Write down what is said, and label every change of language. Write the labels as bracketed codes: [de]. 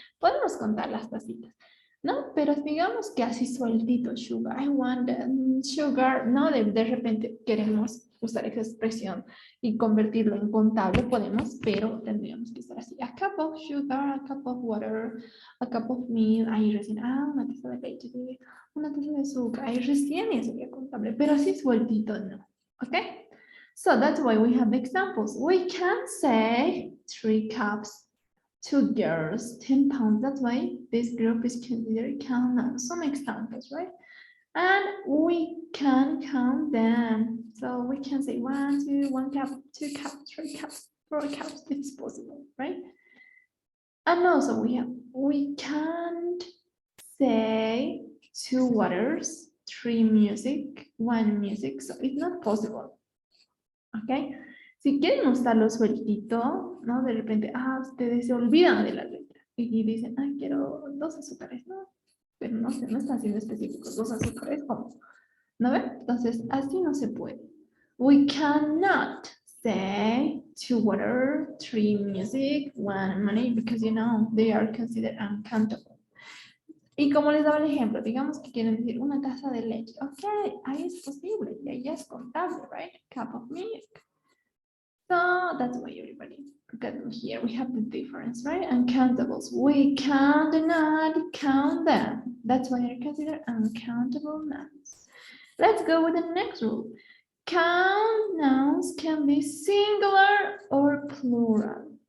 [es] Podemos contar las tacitas, ¿no? Pero digamos que así sueltito, sugar. [en] I want sugar. [es] No, de repente queremos usar esa expresión y convertirlo en contable, podemos, pero tendríamos que estar así. [en] A cup of sugar, a cup of water, a cup of milk. [es] Ahí recién, una taza de leche, una taza de azúcar. Ahí recién ya sería contable, pero así sueltito no. [en] Okay? So that's why we have examples. We can say 3 cups, 2 girls, 10 pounds. That's why this group is considered count nouns. Some examples, right? And we can count them. So we can say 1, 2, 1 cup, 2 cups, 3 cups, 4 cups. It's possible, right? And also we can't say 2 waters, 3 music, 1 music. So it's not possible. Okay? [es] Si quieren usarlo sueltito, ¿no? De repente, ustedes se olvidan de la letra y dicen, quiero 2 azúcares, ¿no? Pero no sé, no están siendo específicos, 2 azúcares, ¿cómo? ¿No ven? Entonces, así no se puede. [en] We cannot say 2 water, 3 music, 1 money, because you know, they are considered uncountable. [es] Y como les daba el ejemplo, digamos que quieren decir una taza de leche. Ok, ahí es posible, y ahí es contable, right? [en] Cup of milk. So that's why everybody, because here we have the difference, right? Uncountables. We cannot count them. That's why they're considered uncountable nouns. Let's go with the next rule. Count nouns can be singular or plural.